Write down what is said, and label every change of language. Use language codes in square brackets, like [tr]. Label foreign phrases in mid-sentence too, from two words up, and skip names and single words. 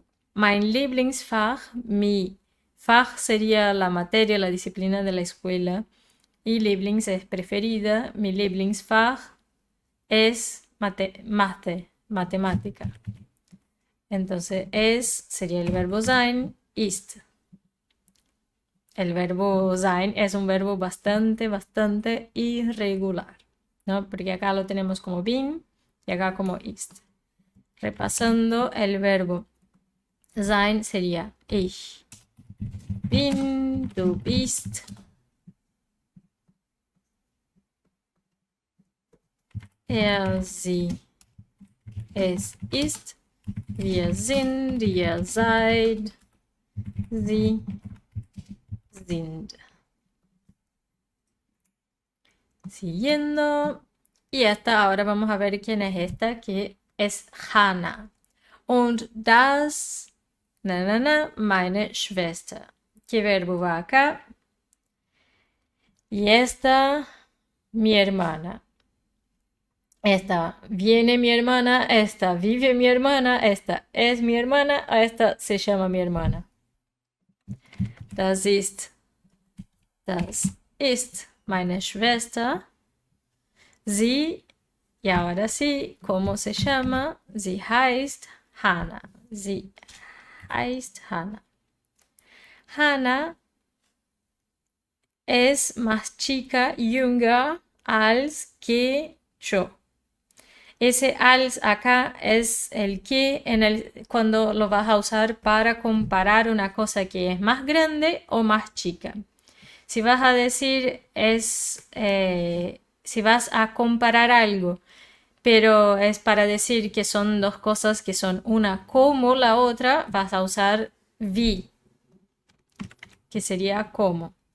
[de] Mein Lieblingsfach, [es] mi Fach sería la materia, la disciplina de la escuela. Y Lieblings es preferida. Mi Lieblingsfach es matemática. Entonces, sería el verbo sein, ist. El verbo sein es un verbo bastante irregular, ¿no? Porque acá lo tenemos como bin y acá como ist. Repasando, el verbo [de] sein sería ich bin, du bist, sie, es ist, wir sind, ihr seid, sie sind. [es] Siguiendo. Y ahora vamos a ver quién es esta, que es Hannah. [de] Und das, meine Schwester. [es] ¿Qué verbo va acá? Y esta, mi hermana. Esta viene mi hermana, esta vive mi hermana, esta es mi hermana, esta se llama mi hermana. [de] Das ist meine Schwester. Sie, [es] y ahora sí, ¿cómo se llama? [de] Sie heißt Hannah. Sie heißt Hannah. [es] Hannah es más chica, [de] jünger, als [es] que yo. Ese als acá es el que cuando lo vas a usar para comparar una cosa que es más grande o más chica. Si vas a decir si vas a comparar algo, pero es para decir que son dos cosas que son una como la otra, vas a usar wie, que sería como.